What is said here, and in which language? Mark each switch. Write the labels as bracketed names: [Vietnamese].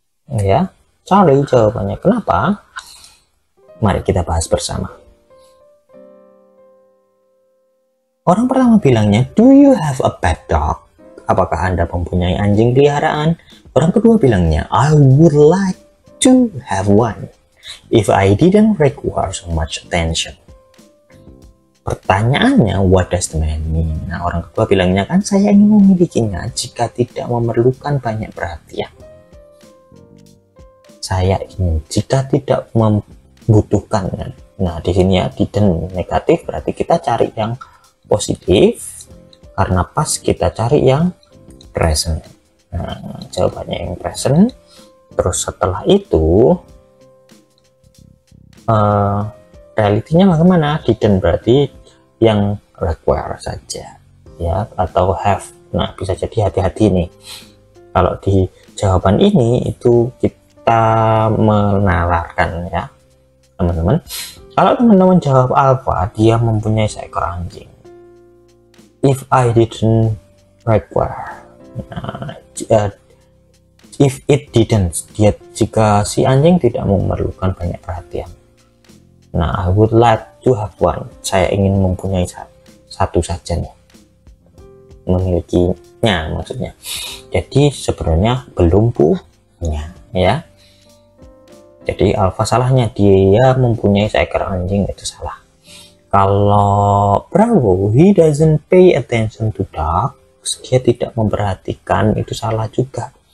[Indonesian] Ya, Charlie jawabannya. Kenapa? Mari kita bahas bersama. Orang pertama bilangnya, [English] do you have a pet dog? [Indonesian] Apakah Anda mempunyai anjing peliharaan? Orang kedua bilangnya, [English] I would like to have one if I didn't require so much attention. [Indonesian] Pertanyaannya, [English] what does the man mean? [Indonesian] Nah, orang kedua bilangnya kan, saya ingin memilikinya jika tidak memerlukan banyak perhatian. Saya ingin jika tidak membutuhkan. Nah, di sini ya, didn't negatif, berarti kita cari yang positif, karena pas kita cari yang present. Nah, jawabannya yang present. Terus setelah itu realitinya bagaimana? Didn't berarti yang require saja ya, atau have. Nah, bisa jadi hati-hati nih kalau di jawaban ini itu kita menalarkan ya teman-teman. Kalau teman-teman jawab alpha, dia mempunyai seekor anjing. [English] If I didn't require, [Indonesian] nah, [English] if it didn't, [Indonesian] dia jika si anjing tidak memerlukan banyak perhatian. [English] Nah, I would like to have one. [Indonesian] Saya ingin mempunyai satu saja nih. Memilikinya maksudnya. Jadi sebenarnya belum punya ya. Jadi alpha salahnya, dia mempunyai seekor anjing, itu salah. Kalau Bravo, [English] he doesn't pay attention to dogs, [Indonesian] dia tidak memperhatikan, itu salah juga.